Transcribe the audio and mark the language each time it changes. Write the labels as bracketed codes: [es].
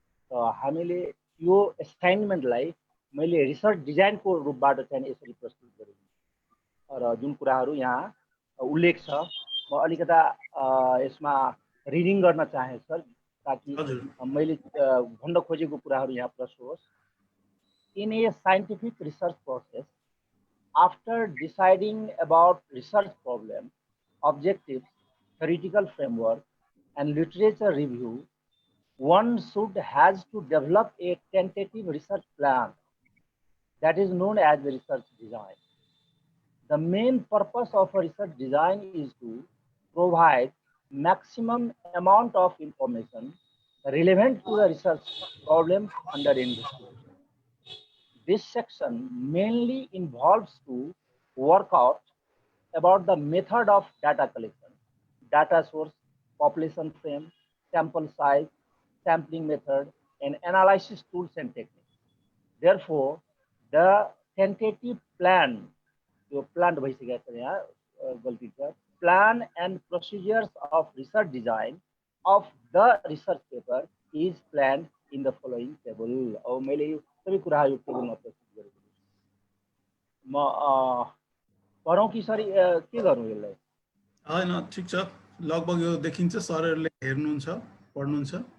[ne] त हामीले यो एसाइनमेन्टलाई मैले रिसर्च डिजाइनको रूपबाट चाहिँ यसरी प्रस्तुत गरेँ र जुन कुराहरू यहाँ उल्लेख छ म अलिकता यसमा रिडिङ गर्न चाहे सर, ताकि मैले भन्न खोजेको कुराहरू यहाँ प्रश्न होस्। [en] In a scientific research process, after deciding about research problem, objectives, theoretical framework, and literature review, one should has to develop a tentative research plan that is known as the research design. The main purpose of a research design is to provide maximum amount of information relevant to the research problem under investigation. This section mainly involves to work out about the method of data collection, data source, population frame, sample size, sampling method, and analysis tools and techniques. Therefore, the tentative plan, plan and procedures of research design of the research paper is planned in the following table. [ne] अब मैले यो सबै कुराहरू यो टेबलमा प्रस्तुत गरेको छु। म पढौँ कि सर के गरौँ यसलाई? होइन, ठिक छ, लगभग यो देखिन्छ, सरहरूले हेर्नुहुन्छ, पढ्नुहुन्छ।